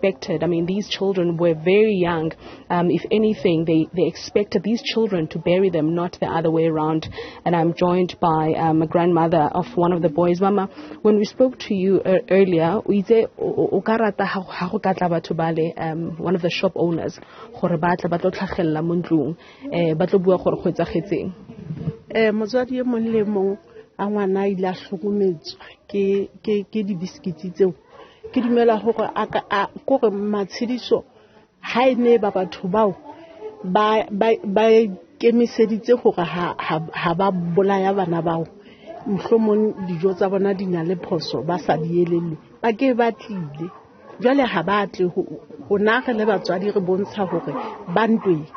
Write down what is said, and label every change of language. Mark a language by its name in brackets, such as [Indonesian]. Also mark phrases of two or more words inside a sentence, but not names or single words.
[English] I mean, these children were very young. If anything, they expected these children to bury them, not the other way around. And I'm joined by a grandmother of one of the boys. Mama, when we spoke to you earlier, one of the shop owners, [Southern Sotho] a ngwana ile a hlokometswa ke di biscuits tseo ke dumela hore a kore matshediso ha ene ba batho bao ba kemiseditse hore ha ba bolaya bana bao mohlomong dijo tsa bona di na le phoso ba sa dielelle ba ke ba tlile jwale ha ba tle ho nagele le batswadi re bontsha hore ba ntwe